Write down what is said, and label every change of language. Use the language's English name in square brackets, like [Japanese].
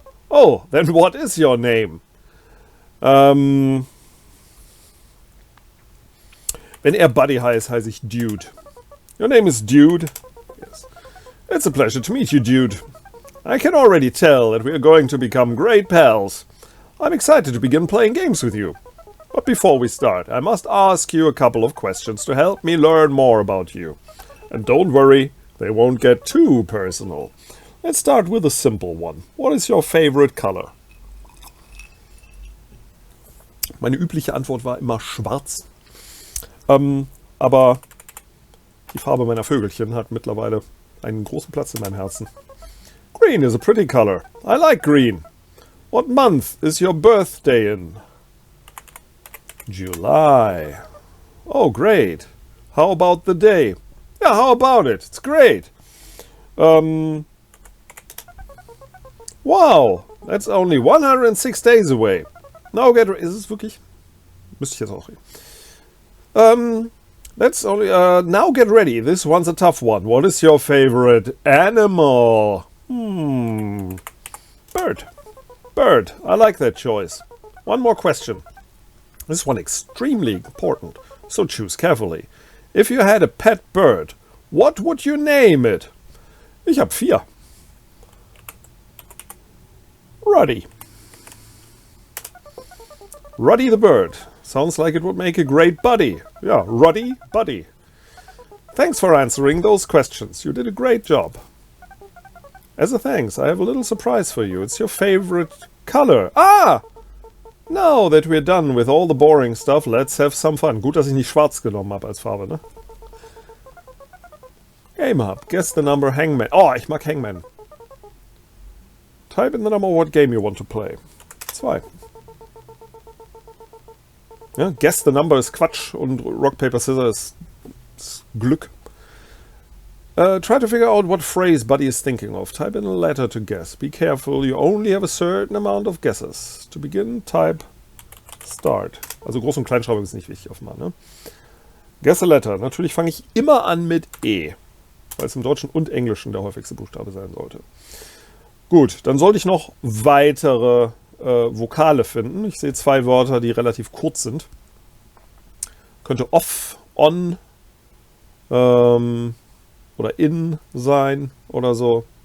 [English] Oh, then what is your name? [German] Wenn er Buddy heißt, heiße ich Dude. [English] Your name is Dude? Yes. It's a pleasure to meet you, Dude. I can already tell that we are going to become great pals. I'm excited to begin playing games with you. But before we start, I must ask you a couple of questions to help me learn more about you. And don't worry, they won't get too personal. Let's start with a simple one. What is your favorite color? [German] Meine übliche Antwort war immer schwarz. Aber die Farbe meiner Vögelchen hat mittlerweile einen großen Platz in meinem Herzen. [English] Green is a pretty color. I like green. What month is your birthday in? July. Oh, great. How about the day? Yeah, how about it? It's great. Wow, that's only 106 days away. Now get ready. [German] Ist es wirklich? Müsste ich jetzt auch reden. [English] That's only. Now get ready. This one's a tough one. What is your favorite animal? Bird. Bird. I like that choice. One more question. This one extremely important, so choose carefully. If you had a pet bird, what would you name it? [German] Ich habe 4. [English] Ruddy. Ruddy the bird. Sounds like it would make a great buddy. Yeah, Ruddy, buddy. Thanks for answering those questions. You did a great job. As a thanks, I have a little surprise for you. It's your favorite color. Ah! Now that we're done with all the boring stuff, let's have some fun. [German] Gut, dass ich nicht schwarz genommen habe als Farbe, ne? [English] Game Hub. Guess the number Hangman. Oh, [German] ich mag Hangman. [English] Type in the number what game you want to play. 2. [German] Ja, guess the number ist Quatsch und Rock, Paper, Scissors ist Glück. [English] Try to figure out what phrase Buddy is thinking of. Type in a letter to guess. Be careful, you only have a certain amount of guesses. To begin, type start. [German] Also Groß- und Kleinschreibung ist nicht wichtig offenbar, ne? [English] Guess a letter. [German] Natürlich fange ich immer an mit E, weil es im Deutschen und Englischen der häufigste Buchstabe sein sollte. Gut, dann sollte ich noch weitere Vokale finden. Ich sehe 2 Wörter, die relativ kurz sind. Könnte off, on, oder in sein oder so.